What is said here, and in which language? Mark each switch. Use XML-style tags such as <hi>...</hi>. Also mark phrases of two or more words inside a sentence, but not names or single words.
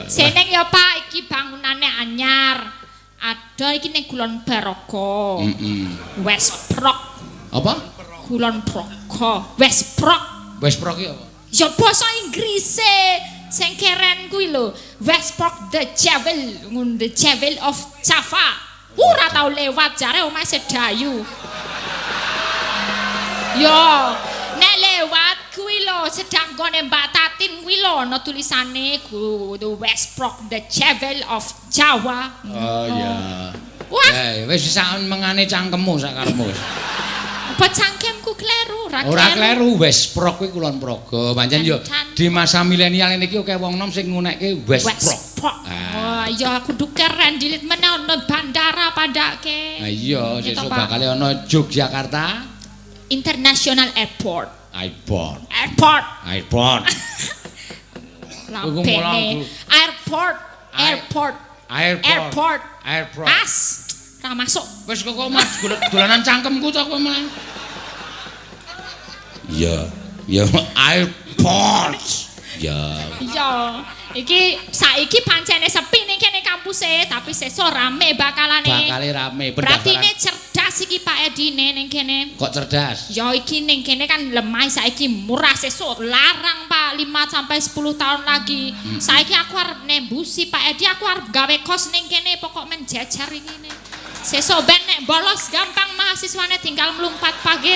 <jv>Seneng ya Pak iki bangunane anyar. Ada iki ning Kulon Baroga. Westprok. Apa? Kulon Progo. Westprok. Westprok iki apa? Ya basa Inggrise sing keren kuwi lho.</jv> <en>Westprok the Jewel, the Jewel of Java.</en> <jv>Ora tau lewat jare omahe sedayu. Yo, nek lewat kuwi lho sedang gone Mbak Tatin kuwi lho ana tulisane</jv> <en>the Westprok the Jewel of Jawa.</en> <jv>Oh iya. Wah, Wis sak mengane cangkemmu sak karepmu. apa cangkemku kleru, Ora kleru Westprok kuwi Kulon Progo. Pancen yo di masa milenial niki akeh wong nom sing ngunekke Westprok. Wah, iya kudu keren dilit meneh ono bandara padake. Ha iya, Gitu, sesuk Pak. bakal ana Yogyakarta</jv> <en>International Airport.</en> <jv>Airport. Airport. Airport. Iku mulang, Lapene. Bu. Airport. Airport. Airport. Airport. Pas. Ra masuk. Wis kok Mas dolanan cangkemku to kowe malah. Iya, ya airport. Ya. Iya. Iki saiki pancene sepi ning kene kampuse, tapi sesuk rame bakalane. Bakale rame Berarti pendaftaran. ini cerdas iki Pak Edine ning kene. Kok cerdas? Ya iki ning kene kan lemah saiki murah sesuk larang Pak</jv> <id>5 sampai 10 tahun lagi.</id> <jv>Saiki aku arep nembusi Pak Edi aku arep gawe kos ning kene pokok men jajar iki ne. Sesuk ben nek bolos gampang mahasiswane tinggal mlumpat pager.</jv>